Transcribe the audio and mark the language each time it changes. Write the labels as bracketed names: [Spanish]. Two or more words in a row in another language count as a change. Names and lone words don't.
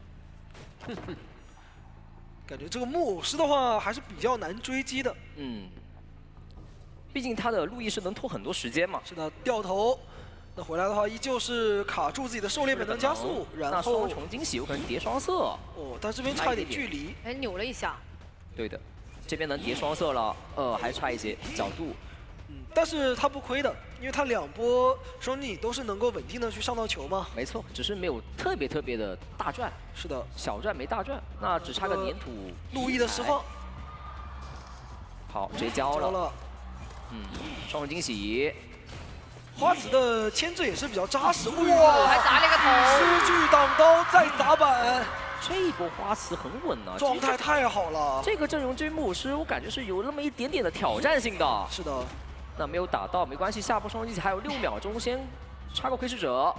[Chinese] 感覺這個木偶師的話還是比較難追擊的。畢竟他的路易是能拖很多時間嘛。是的，掉頭。那回來的話，依舊是卡住自己的狩獵本能加速，然後双重驚喜有可能疊雙色。哦，但這邊差一點距離。哎，扭了一下。對的，這邊能疊雙色了，還差一些角度。但是他不虧的，因为他2波双逆都是能夠穩定的去上到球嘛。没錯，只是沒有特別的大賺。是的，小賺沒大賺，那只差個粘土。路易的釋放。好，直接交了。雙重驚喜。花子的牽制也是比較扎實。哇，還砸了一個頭。失去擋刀再砸板。這一波花瓷很穩啊，狀態太好了。這個陣容對於木偶師，我感覺是有那麼一點點的挑戰性的。是的。那沒有打到沒關係，下波雙擊還有6秒鐘，先插個窺視者。